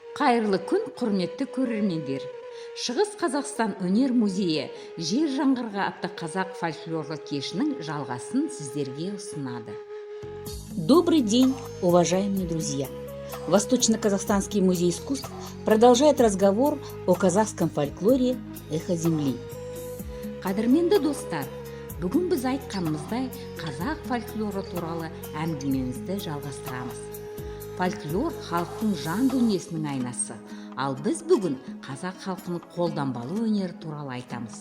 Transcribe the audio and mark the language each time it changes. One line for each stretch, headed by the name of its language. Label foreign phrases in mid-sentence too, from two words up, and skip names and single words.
Kazakh: қайырлы күн, құрметті көрермендер. Шығыс Қазақстан өнер музейі жер жаңғырға атты қазақ фольклорлық кешінің жалғасын сіздерге ұсынады.
Russian: Добрый день, уважаемые друзья! Восточно-Казахстанский музей искусств продолжает разговор о казахском фольклоре «Эхо земли».
Kazakh: Қадірменді достар, бүгін біз айтқанымыздай қазақ фольклоры туралы әңгімемізді жалғастырамыз. Фольклор халықтың жан дүниесінің айнасы, ал біз бүгін қазақ халқының қолданбалы өнері туралы айтамыз.